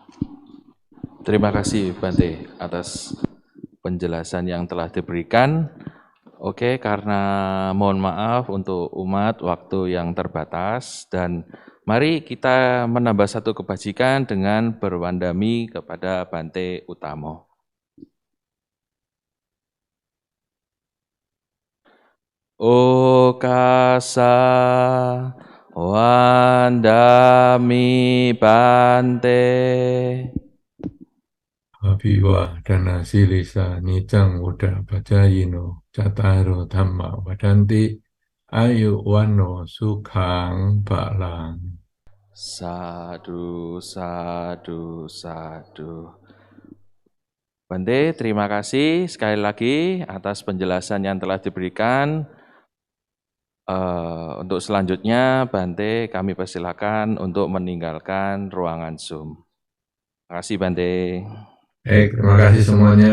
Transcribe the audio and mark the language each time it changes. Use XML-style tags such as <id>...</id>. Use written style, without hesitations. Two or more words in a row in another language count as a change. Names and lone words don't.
<id>Terima kasih Bante atas penjelasan yang telah diberikan. Oke, karena mohon maaf untuk umat waktu yang terbatas dan mari kita menambah satu kebajikan dengan berwandami kepada Bante Utamo.</id> <pi>Okasa wandami Bante. Abiwa dana silisa nicang uda bajayino cataro dhamma wadanti ayu wano sukhang balang. Sadu, sadu, sadu.</pi> <id>Bante, terima kasih sekali lagi atas penjelasan yang telah diberikan. Untuk selanjutnya, Bante, kami persilakan untuk meninggalkan ruangan Zoom. Terima kasih, Bante. Terima kasih semuanya.</id>